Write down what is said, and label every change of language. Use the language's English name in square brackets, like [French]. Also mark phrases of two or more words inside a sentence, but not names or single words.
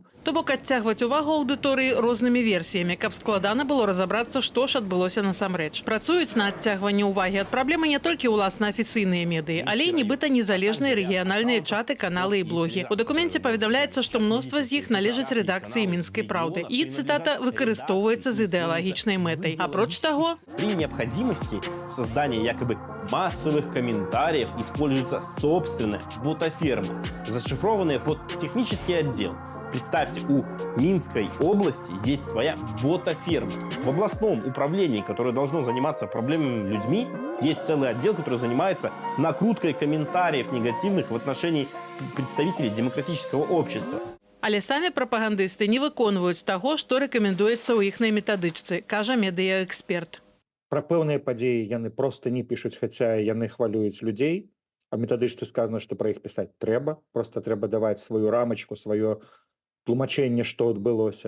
[Belarusian] То бок адцягваць увагу аўдыторыі рознымі версіямі, каб складана было разабрацца, што ж адбылося насамрэч. Працуюць на адцягванне ўвагі ад праблемы не толькі ўласна афіцыйныя медыі, але і нібыта незалежныя рэгіянальныя чаты, каналы і блогі. У дакуменце паведамляецца, што мноства з іх належаць рэдакцыі «Мінскай праўды» і, цытата, выкарыстоўваецца з ідэалагічнай мэтай. Апроч таго, [Russian] при необходимости создания якобы массовых комментариев используется собственная ботаферма, зашифрованная под технический отдел. Представьте, у Минской области есть своя ботаферма. В областном управлении, которое должно заниматься проблемами людьми, есть целый отдел, который занимается накруткой комментариев негативных в отношении представителей демократического общества. [Belarusian] але самі прапагандысты не выконваюць таго, што рэкамендуецца ў іхнай метадычцы, кажа медыяэксперт. Пра пэўныя падзеі яны проста не пішуць, хаця яны хвалююць людзей, а в метадычцы сказана, што пра іх пісаць трэба, проста трэба даваць сваю рамачку, сваё тлумачэнне, што адбылося.